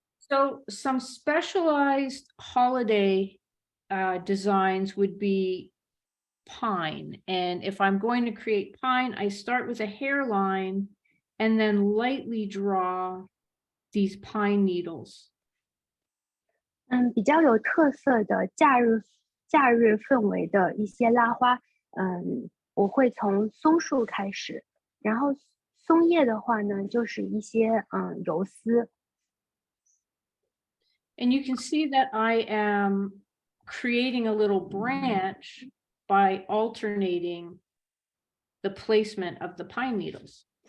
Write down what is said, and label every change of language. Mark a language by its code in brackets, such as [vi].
[en] So some specialized holiday designs would be pine. And if I'm going to create pine, I start with a hairline and then lightly draw these pine needles. [zh] 比较有特色的假日氛围的一些拉花，我会从松树开始，然后松叶的话呢，就是一些游丝。 [en] And you can see that I am creating a little branch by alternating the placement of the pine needles.